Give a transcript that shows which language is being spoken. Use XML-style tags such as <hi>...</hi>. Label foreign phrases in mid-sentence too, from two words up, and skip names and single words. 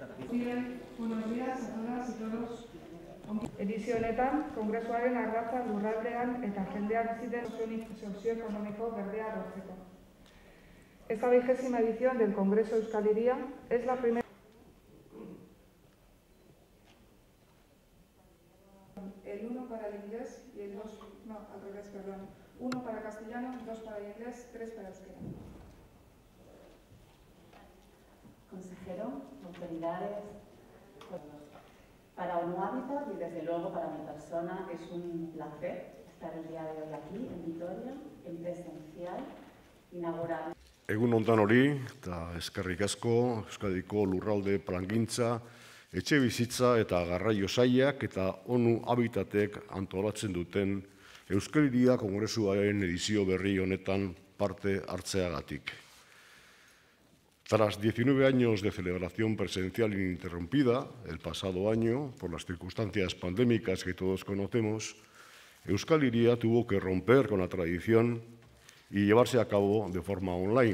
<eu>guztioi,</eu> <es>buenos días a todas y todos.</es> <eu>Edizio honetan, Kongresuaren ardatza lurraldean eta jendean bizi den sozioekonomiko berdea lortzeko.</eu> <es>Esta 20ª edición del Congreso Euskal Hiria es la primera. El 1 para el inglés y el 2, no, al revés, perdón. 1 para castellano, 2 para el inglés, 3 para euskera. Consejero, autoridades, para ONU Habitat y desde luego para mi persona es un placer estar el día de hoy aquí en Vitoria, en presencial, inaugural.</es> <eu>Egun hontan hori, eta eskerrik asko, Euskadiko lurralde plangintza, etxe bizitza eta garraio sailak eta ONU Habitatek antolatzen duten Euskal Hiria Kongresuaren edizio berri honetan parte hartzeagatik.</eu> <es>Tras 19 años de celebración presencial ininterrumpida, el pasado año, por las circunstancias pandémicas que todos conocemos, Euskal Hiria tuvo que romper con la tradición y llevarse a cabo de forma online.</es>